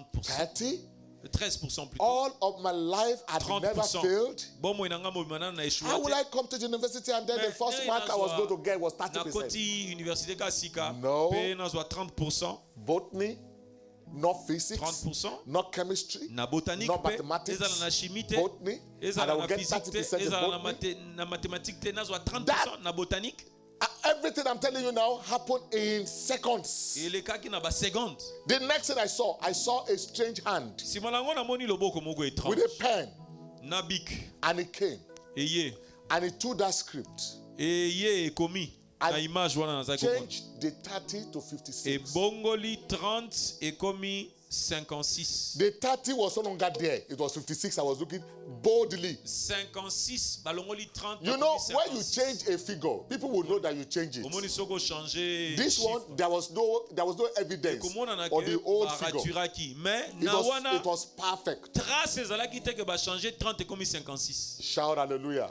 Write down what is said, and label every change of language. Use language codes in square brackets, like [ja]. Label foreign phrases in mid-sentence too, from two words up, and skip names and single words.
[en] 30? [fr] 13% plutôt. [en] All of my life I never failed. [ln] Bomo inanga mo manana na échoué. [en] How will I come to the university and then the first mark I was going to get was 30%? [ln] Na koti université ka sika. [en] No. [ln] Pe na zwa 30%. [en] Botany, not physics, 30%. not chemistry, [ln] Na botanique [en] not [ln] pe. [en] mathematics, [ln] Ezala na chimie te. [en] botany, and I [ln] Ezala [en] will [ln] na [en] get [ln] physique te. [en] 30% in [ln] Ezala [en] botany. [ln] na mathématique te. Na zwa 30% [en] That- [ln] na botanique. [en] Everything I'm telling you now happened in seconds. [ln] Et le kaki na ba seconde. [en] The next thing I saw a strange hand [ln] Si molango na moni loboko moko étrange. [en] with a pen, [ln] Na bic. [en] and it came, [ln] Eye. [en] and it took that script, [ln] Eye ekomi. Na image wana na zaki. [en] changed the 30 to [ln] Et [en] 56. [ln] bongoli 30 ekomi 56. [en] The 30 was no longer there. It was 56. I was looking boldly. [ln] 56. Balongoli 30. [en] You know, when you change a figure, people will know that you change it. This one, there was no evidence on the old figure. It was perfect. Shout hallelujah.